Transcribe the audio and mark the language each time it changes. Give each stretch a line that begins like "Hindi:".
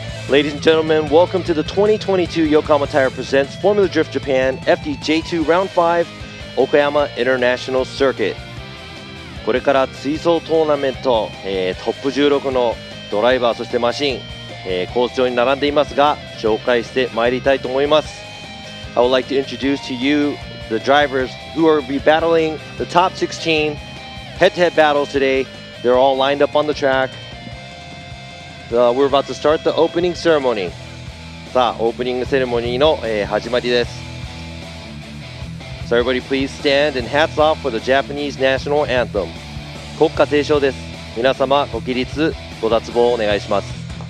English: Ladies and gentlemen, welcome to the 2022 Yokohama Tire presents Formula Drift Japan FDJ2 Round5 岡山 International Circuit。
Japanese: これから追走トーナメント、トップ16のドライバーそしてマシン、コース上に並んでいますが紹介してまいりたいと思います。
English: I would like to introduce to you the drivers who will be battling the top 16 head-to-head battles today. They're all lined up on the track. We're about to start the opening ceremony.
Japanese: さあ、オープニングセレモニーの、始まりです。
English: So everybody please stand and hats off for the Japanese national anthem.
Japanese: 国歌斉唱です。皆様ご起立ご脱帽お願いします。